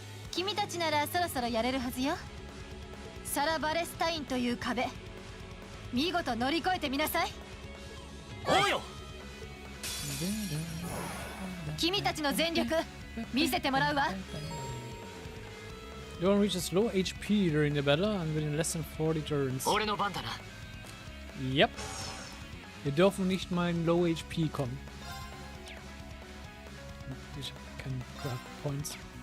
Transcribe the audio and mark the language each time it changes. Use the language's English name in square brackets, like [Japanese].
[Japanese] 君たちならそろそろやれるはずよ。サラ・バレスタインという壁。見事乗り越えてみなさい。おうよ。君たちの全力見せてもらうわ。 [English] You don't reach its low HP during the battle and within less than 40 turns. [Japanese] 俺の番だな。 [English] Yep. [German] Wir dürfen nicht mal in Low HP kommen. Ich habe keine Craft Points.